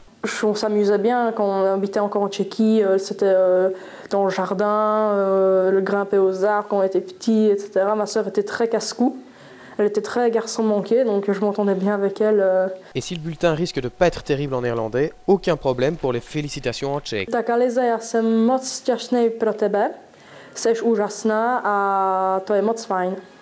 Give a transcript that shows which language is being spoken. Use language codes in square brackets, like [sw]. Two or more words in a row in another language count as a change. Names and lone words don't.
[fr] On s'amusait bien quand on habitait encore en Tchéquie, c'était dans le jardin, le grimper aux arbres quand on était petit, etc. Ma sœur était très casse-cou, elle était très garçon manqué, donc je m'entendais bien avec elle. Et si le bulletin risque de ne pas être terrible en néerlandais, aucun problème pour les félicitations en tchèque. [cs] Tak Alize, já jsem moc šťastný pro tebe, seš úžasná a to je moc fajn.